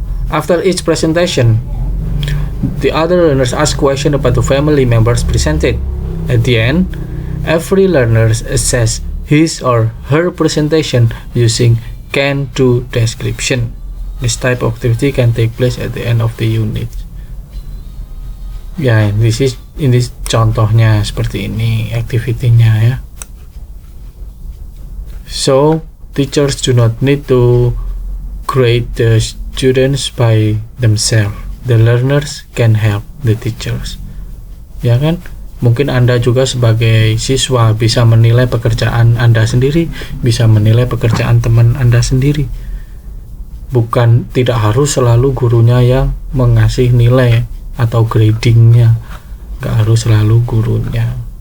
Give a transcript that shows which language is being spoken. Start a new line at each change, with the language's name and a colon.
English: After each presentation, the other learners ask questions about the family members presented. At the end, every learner assess his or her presentation using can-do description. This type of activity can take place at the end of the unit.
Indonesian: Ya, ini contohnya seperti ini activity-nya ya.
English: So, teachers do not need to grade the students by themselves. The learners can help the teachers.
Indonesian: Ya kan? Mungkin Anda juga sebagai siswa bisa menilai pekerjaan Anda sendiri, bisa menilai pekerjaan teman Anda sendiri. Bukan, tidak harus selalu gurunya yang mengasih nilai atau gradingnya, nggak harus selalu gurunya.